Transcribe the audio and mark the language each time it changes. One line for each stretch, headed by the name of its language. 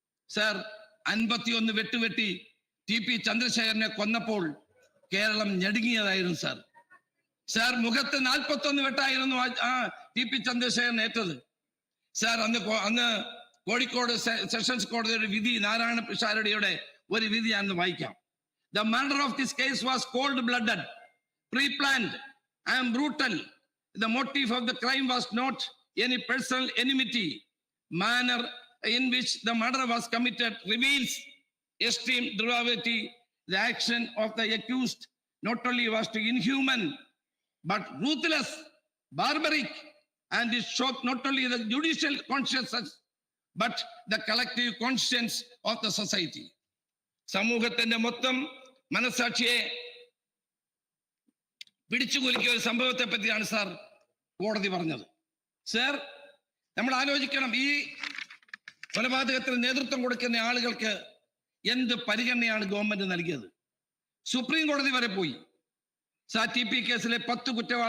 Malayalam: Sir, 51 വെട്ടുവെട്ടി TP ചന്ദ്രശേഖരനെ കൊന്നപ്പോൾ Keralam ഞടുങ്ങിയതായിരുന്നു. Sir മുഖത്ത് 41 വെട്ടായിരുന്നു TP Chandrasekharan ഏറ്റത്. Sir അന്ന് Kozhikode sessions കോടതിയുടെ വിധി, നാരായണ പിഷാരടിയുടെ ഒരു വിധി ഞാൻ വായിക്കാം.
English: The murder of this case was cold-blooded, pre-planned and brutal. The motive of the crime was not any personal enmity. Manner in which the murder was committed reveals extreme depravity. The action of the accused not only was inhuman, but ruthless, barbaric, and it shocked not only the judicial conscience, but the collective conscience of the society.
Malayalam: സമൂഹത്തിന്റെ മൊത്തം മനസാക്ഷിയെ പിടിച്ചുകുലുക്കിയ ഒരു സംഭവത്തെ പറ്റിയാണ് sir കോടതി പറഞ്ഞത്. Sir, നമ്മൾ ആലോചിക്കണം, ഈ കൊലപാതകത്തിന് നേതൃത്വം കൊടുക്കുന്ന ആളുകൾക്ക് എന്ത് പരിഗണനയാണ് ഗവൺമെന്റ് നൽകിയത്? സുപ്രീം കോടതി വരെ പോയി. TP കേസിലെ 10 കുറ്റവാളി